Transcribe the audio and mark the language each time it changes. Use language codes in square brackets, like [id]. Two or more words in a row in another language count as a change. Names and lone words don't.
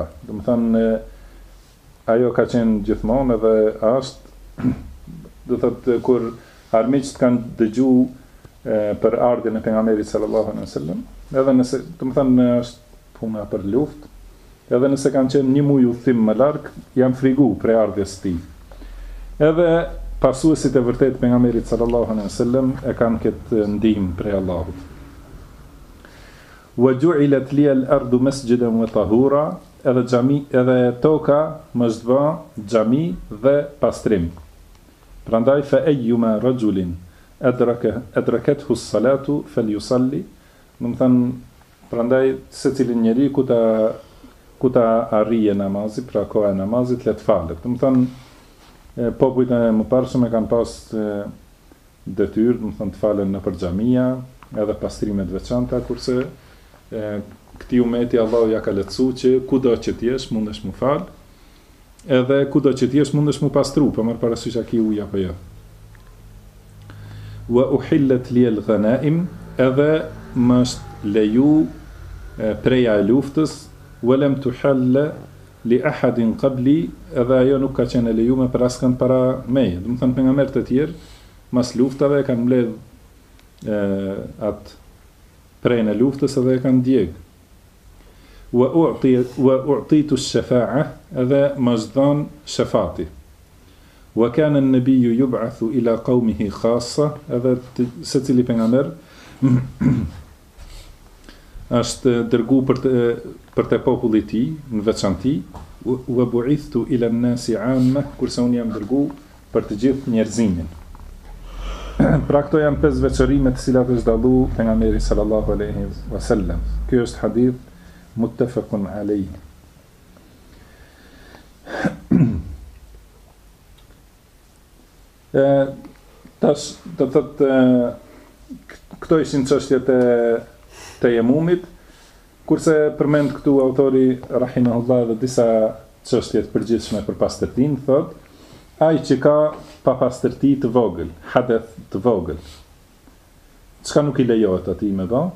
[sq] Do të thënë ajo ka qenë gjithmonë edhe është, do të thotë kur armiqt kanë dëgjuar për ardhjen e pejgamberit [ar] صلى الله عليه وسلم, [sq] edhe nëse do të thënë është puna për luftë, edhe nëse kanë qenë 1 muaj udhtim më larg, janë friguar për ardhjes së tij. Edhe pasuesit e vërtet pejgamberit [ar] صلى الله عليه وسلم [sq] e kanë këtë ndihmë prej Allahut. [ar] وجعلت لي الأرض مسجدا وطهورا, [sq] edhe toka më është bë xhami dhe pastrim. [ar] Prandaj فأيما رجل أدركته الصلاة فليصل, [sq] do të thënë prandaj secilin njeri ku ta arrije namazi, pra koha e namazit, le të falet. Do të thënë popujt e mëparshëm e kanë pas detyrë, do të thënë të falen nëpër xhamia, edhe pastrimet veçanta, kurse këti umeti Allahu ja ka lehtësuar që kudo që t'jesh mundesh mu fal, edhe kudo që t'jesh mundesh mu pastru, pa marr parasysh a ki ujë apo jo. [ar] وأحلت لي الغنائم, [sq] edhe më është leju preja e luftës, [ar] ولم تحل لأحد قبلي, [sq] edhe ajo nuk ka qenë lejuar për askënd para meje. Do të thënë pejgamberët e tjerë mas luftave kanë mbledh atë prejnë e luftës edhe e kanë djeg. [ar] وأعطيت الشفاعة, [sq] edhe më është dhënë shafati. [ar] وكان النبي يبعث إلى قومه خاصة, [sq] edhe secili pejgamber është dërguar për te populli i tij në veçanti. [ar] وبعثت إلى الناس عامة, [sq] kurse unë jam dërguar për të gjithë njerëzimin. Pra këto janë 5 veçorime të cilat është dallu pejgamberi [ar] صلى الله عليه وسلم. [sq] Ky është [ar] حديث متفق عليه. [sq] Tash do të thotë këto ishin çështjet e tejemumit, kurse përmend këtu autori rahimahullah dhe disa çështje të përgjithshme për pastërtinë, thotë ai që ka papastërti të vogël, hadeth të vogël, çka nuk i lejohet atij me bë?